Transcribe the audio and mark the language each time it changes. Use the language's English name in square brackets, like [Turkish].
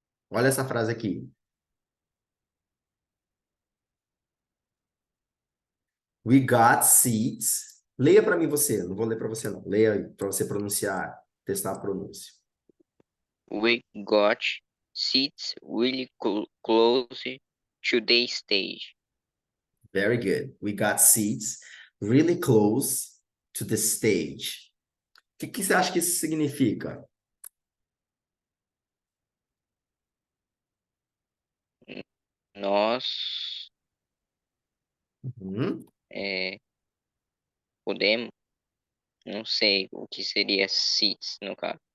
[Portuguese] Olha essa frase aqui. [English] We got seats. [Portuguese] Leia para mim você. Não vou ler para você não. Leia aí para você pronunciar, testar a pronúncia. [English] We got seats really close to the stage. Very good. We got seats really close to the stage. [Portuguese] O que você acha que isso significa? Nós Uhum. podemos, não sei o que seria seats no caso.